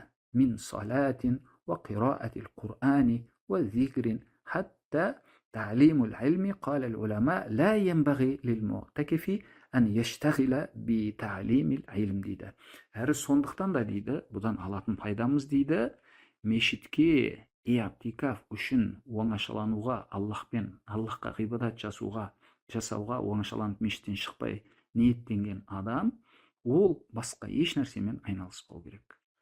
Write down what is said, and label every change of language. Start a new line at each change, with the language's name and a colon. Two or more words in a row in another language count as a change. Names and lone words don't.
Arabic: من صلاة وقراءة القرآن وذكر حتى تعليم العلم قال العلماء لا ينبغي للمعتكف أن يشتغل بتعليم العلم дейді.
Kazakh: Әрі сондықтан да дейді, бұдан алатын пайдамыз дейді, мешітке иатикаф үшін оңашалануға, Аллахқа ғибадат жасауға оңашаланып мешіттен шықпай ниеттенген адам, ол басқа еш нәрсемен айналыспау керек.